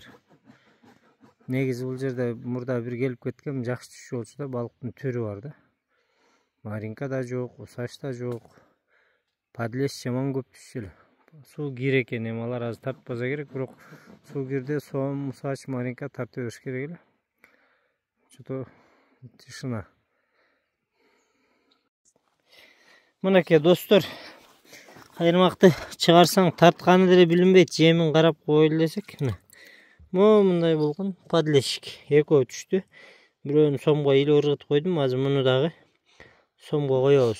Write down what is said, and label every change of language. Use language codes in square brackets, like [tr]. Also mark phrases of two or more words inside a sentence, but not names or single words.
[ky] Негизи бул жерде мурда бир келип кеткем, жакшы түшүп болчу да, балыктын түрү бар да. Маринка да жок, усач да жок. Подлещ жаман көп түшчү эле. Суу кир экен, эми алар азыр тартпаса керек, бирок суу кирде сом, усач, маринка тарта бериш керек эле. [ru] Что-то тишина. [ky] Мынакей достор, кайырмакты чыгарсаң тартканы деле билинбейт, жемин карап коелу десек. Мындай болгон подлещик экөө түштү. Бирөөнү сомго илип ыргытып койдум, азыр муну дагы сомго коебуз.